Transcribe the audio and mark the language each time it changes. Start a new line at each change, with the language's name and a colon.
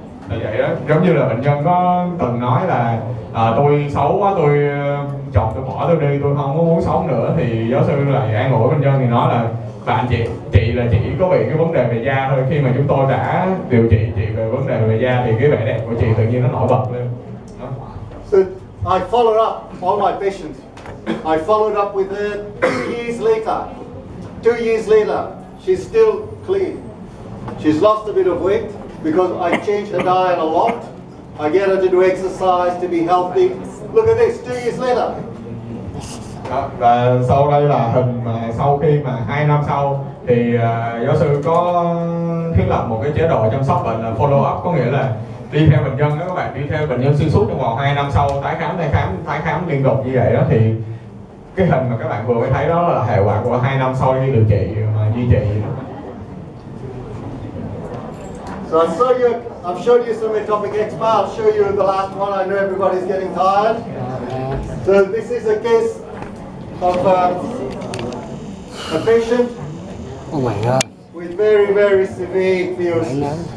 Vietnamese: Là vậy đó, giống như là bệnh nhân có từng nói là tôi xấu quá, tôi chọn tôi bỏ tôi đi, tôi không có muốn sống nữa. Thì giáo sư lại an ủi bệnh nhân thì nói là bạn chị là chỉ có bị cái vấn đề về da thôi. Khi mà chúng tôi đã điều trị chị về vấn đề về da thì cái vẻ đẹp của chị tự nhiên nó nổi bật lên. Đó.
English: So I followed up all my patients. I followed up with her 2 years later. 2 years later, she's still clean. She's lost a bit of weight because I changed her diet a lot. I get her to do exercise, to be healthy. Look at this, 2 years later.
Vietnamese: Đó, và sau đây là hình mà sau khi mà 2 năm sau thì giáo sư có thiết lập một cái chế độ chăm sóc bệnh là
English: follow up,
Vietnamese: có nghĩa là đi theo bệnh nhân đó các bạn, đi theo bệnh nhân xuyên suốt trong vòng 2 năm sau, tái khám liên tục như vậy đó, thì cái hình mà các bạn vừa mới thấy đó là hệ quả của 2 năm sau khi điều trị mà duy trì.
English: So I've showed you some atopic eczema. I'll show you the last one. I know everybody's getting tired. So this is a case of a patient with very, very severe ichthyosis.